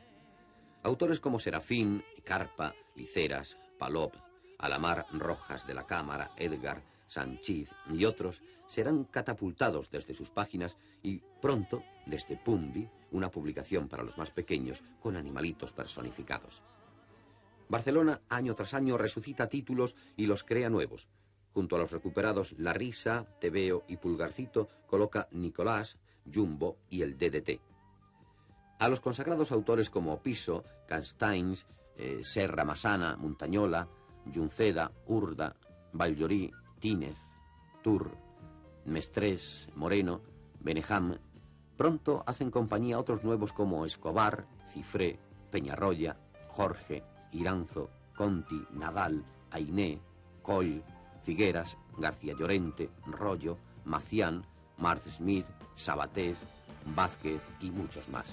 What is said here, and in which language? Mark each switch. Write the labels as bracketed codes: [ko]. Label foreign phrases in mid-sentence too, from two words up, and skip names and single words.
[es] Autores como Serafín, Carpa, Liceras, Palop, Alamar Rojas de la Cámara, Edgar, Sanchiz y otros serán catapultados desde sus páginas y pronto desde Pumbi, una publicación para los más pequeños con animalitos personificados. Barcelona año tras año resucita títulos y los crea nuevos. Junto a los recuperados La Risa, Tebeo y Pulgarcito coloca Nicolás, Jumbo y el DDT. A los consagrados autores como Piso, Castains, Serra Massana, Montañola, Junceda, Urda, Valjorí, Tínez, Tur, Mestrés, Moreno, Benejam, pronto hacen compañía a otros nuevos como Escobar, Cifré, Peñarroya, Jorge, Iranzo, Conti, Nadal, Ainé, Coll, Figueras, García Llorente, Rollo, Macián, Marc Smith, Sabatés, Vázquez y muchos más.